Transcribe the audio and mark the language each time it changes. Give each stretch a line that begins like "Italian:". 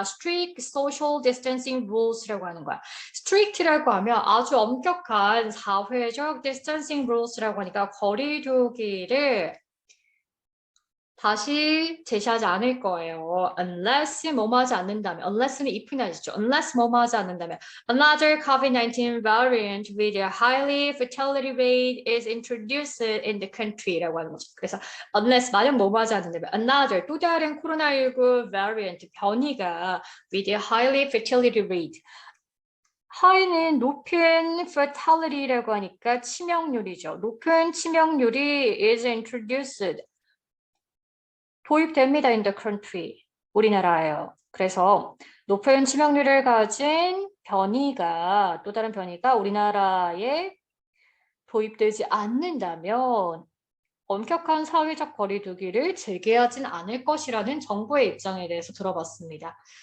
English: Strict social distancing rules
Korean: 라고 하는 거야. strict라고 하면 아주 엄격한 사회적
English: distancing rules
Korean: 라고 하니까 거리두기를 다시 제시하지 않을 거예요. Unless 뭐뭐 하지 않는다면, unless는 if는 아시죠?
English: Unless
Korean: 뭐뭐 하지 않는다면,
English: another COVID-19 variant with a highly fatality rate is introduced in the country
Korean: 라고 하는 거죠. 그래서 unless 만약 뭐뭐 하지 않는다면, another 또 다른 코로나19 variant 변이가
English: with a highly fatality rate.
Korean: high는 높은 fatality라고 하니까 치명률이죠. 높은 치명률이 is introduced. 도입됩니다.
English: in the country.
Korean: 우리나라예요. 그래서 높은 치명률을 가진 변이가 또 다른 변이가 우리나라에 도입되지 않는다면 엄격한 사회적 거리두기를 재개하진 않을 것이라는 정부의 입장에 대해서 들어봤습니다.